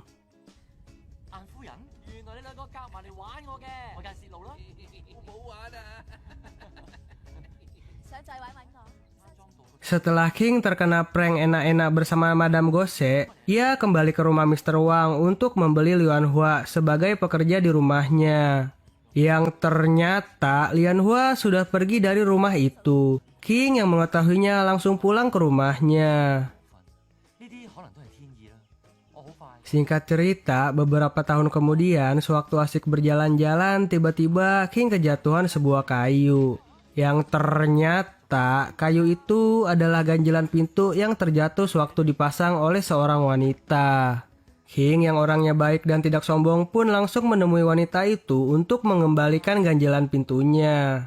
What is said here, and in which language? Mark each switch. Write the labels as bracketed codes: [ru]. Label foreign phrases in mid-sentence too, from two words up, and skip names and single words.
[yue] 顏夫人，原來你兩個夾埋嚟玩我嘅，我梗係泄露啦。我冇玩啊！想再玩我？ [id] Setelah King terkena prank enak-enak bersama Madame Gose, ia kembali ke rumah Mr. Wang untuk membeli Lian Hua sebagai pekerja di rumahnya. Yang ternyata Lian Hua sudah pergi dari rumah itu. King yang mengetahuinya langsung pulang ke rumahnya. [yue] 呢啲可能都係天意啦。我好快。 [id] Singkat cerita, beberapa tahun kemudian, sewaktu asik berjalan-jalan, tiba-tiba King kejatuhan sebuah kayu. Yang ternyata kayu itu adalah ganjelan pintu yang terjatuh sewaktu dipasang oleh seorang wanita. King yang orangnya baik dan tidak sombong pun langsung menemui wanita itu untuk mengembalikan ganjelan pintunya.